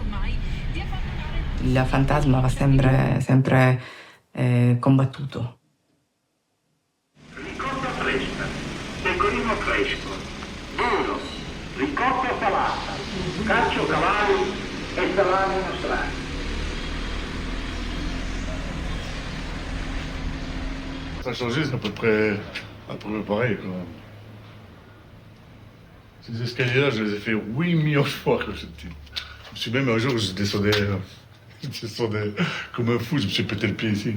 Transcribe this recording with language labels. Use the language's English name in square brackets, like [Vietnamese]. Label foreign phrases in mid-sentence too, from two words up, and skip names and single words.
[Italian] Il fantasma va sempre combattuto. Ricotta fresca, pecorino fresco, duro, ricotta salata, caccio cavalli e salame nostrani. [French] Ça a changé, c'est à peu près pareil, quoi. Ces escaliers-là, je les ai fait 8 millions de fois quand j'étais petit. Je me suis même un jour, je descendais comme un fou, je me suis pété le pied ici.